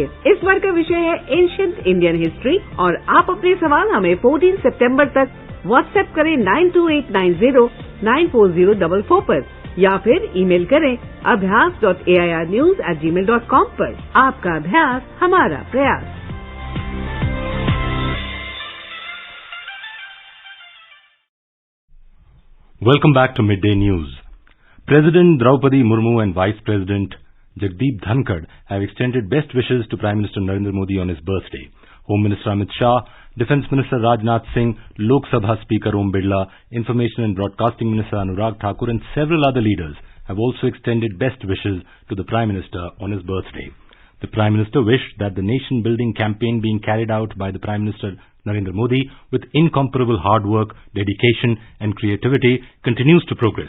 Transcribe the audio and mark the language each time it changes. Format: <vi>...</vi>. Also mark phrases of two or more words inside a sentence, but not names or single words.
<hi>इस बार का विषय है</hi> <en>ancient Indian history</en> <hi>और आप अपने सवाल हमें 14 सितंबर तक व्हाट्सएप करें 9289094044 पर या फिर ईमेल करें abhyas.airnews@gmail.com पर। आपका अभ्यास हमारा प्रयास।</hi> <en>Welcome back to Midday News. President Draupadi Murmu and Vice President Jagdeep Dhankad have extended best wishes to Prime Minister Narendra Modi on his birthday. Home Minister Amit Shah, Defence Minister Rajnath Singh, Lok Sabha Speaker Om Birla, Information and Broadcasting Minister Anurag Thakur and several other leaders have also extended best wishes to the Prime Minister on his birthday. The Prime Minister wished that the nation-building campaign being carried out by the Prime Minister Narendra Modi with incomparable hard work, dedication and creativity continues to progress.</en>